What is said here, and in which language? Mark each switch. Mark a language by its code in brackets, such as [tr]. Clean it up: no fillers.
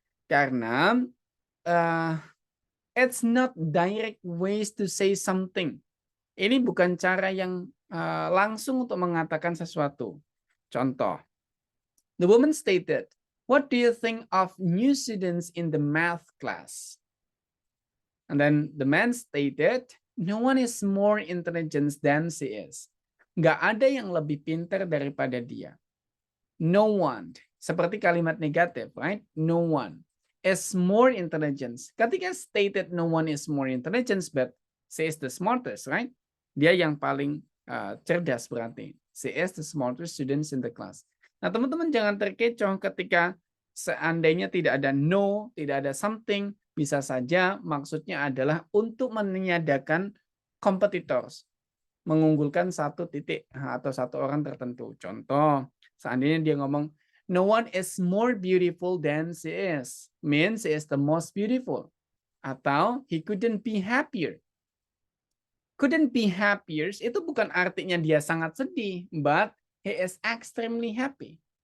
[en] Karena it's not direct ways to say something. [id] Ini bukan cara yang langsung untuk mengatakan sesuatu. [en] Contoh, the woman stated, "What do you think of new students in the math class?" And then the man stated, "No one is more intelligent than she is." [id] Nggak ada yang lebih pintar daripada dia. [en] No one. [id] Seperti kalimat negatif, [en] right? No one is more intelligent. Ketika stated no one is more intelligent, but she is the smartest, right? [id] Dia yang paling cerdas berarti. [en] She is the smartest students in the class. [id] Nah, teman-teman jangan terkecoh ketika seandainya tidak ada no, tidak ada something, bisa saja maksudnya adalah untuk meniadakan competitors, mengunggulkan satu titik atau satu orang tertentu. Contoh, seandainya dia ngomong, [en] no one is more beautiful than she is. Means she is the most beautiful. Atau he couldn't be happier. Couldn't be happier [id] itu bukan artinya dia sangat sedih, [en] but he is extremely happy.